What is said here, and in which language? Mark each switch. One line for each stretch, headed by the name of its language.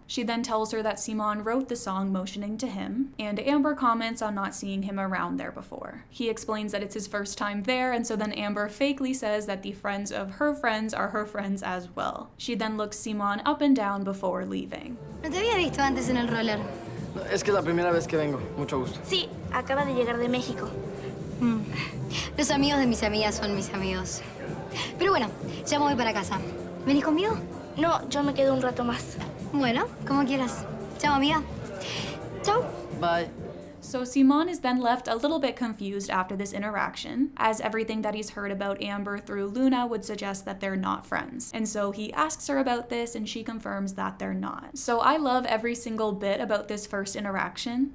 English: She then tells her that Simón wrote the song motioning to him, and Amber comments on not seeing him around there before. He explains that it's his first time there, and so then Amber fakely says that the friends of her friends are her friends as well. She then looks Simón up and down before leaving.
Spanish: No te había visto antes en el roller. No, es que es la primera vez que vengo. Mucho gusto. Sí, acaba de llegar de México. Los amigos de mis amigas son mis amigos. Pero bueno, ya me voy para casa. ¿Venís conmigo? No, yo me quedo un rato más. Bueno, como quieras. Chao, amiga. Chao.
English: Bye. So Simón is then left a little bit confused after this interaction, as everything that he's heard about Amber through Luna would suggest that they're not friends. And so he asks her about this, and she confirms that they're not. So I love every single bit about this first interaction.